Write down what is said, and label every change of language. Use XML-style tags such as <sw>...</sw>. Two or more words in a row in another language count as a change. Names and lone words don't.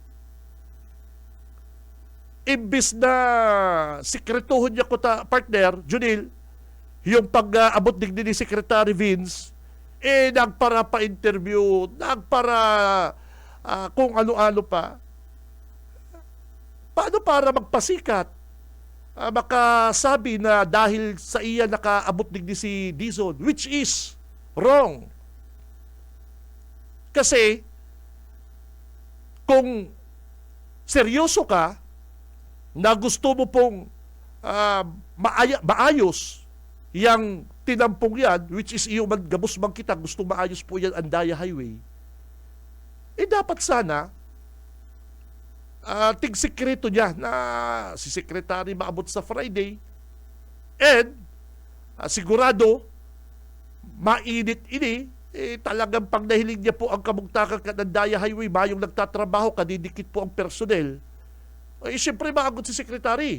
<bik>Imbis na sikretohon niya ko ta partner, Junil, yung pag-abot digdi ni Secretary Vince, nagpara pa-interview, nagpara kung ano-ano pa. Paano para magpasikat? Makasabi na dahil sa iya nakaabot digdi si Dizon,</bik> <en>which is wrong.</en> <tl>Kasi, kung seryoso ka, na gusto mo pong maayos yang tinampong yan,</tl> <bik>which is iyo man gabos man kita, gusto maayos po yan Andaya Highway, dapat sana tig-sikreto niya na si Secretary maabot sa Friday and sigurado mainit ini talagang pag nahiling niya po ang kamugtakan ka Andaya Highway, mayong nagtatrabaho, kadidikit po ang personnel, siyempre maagot si Secretary.</bik>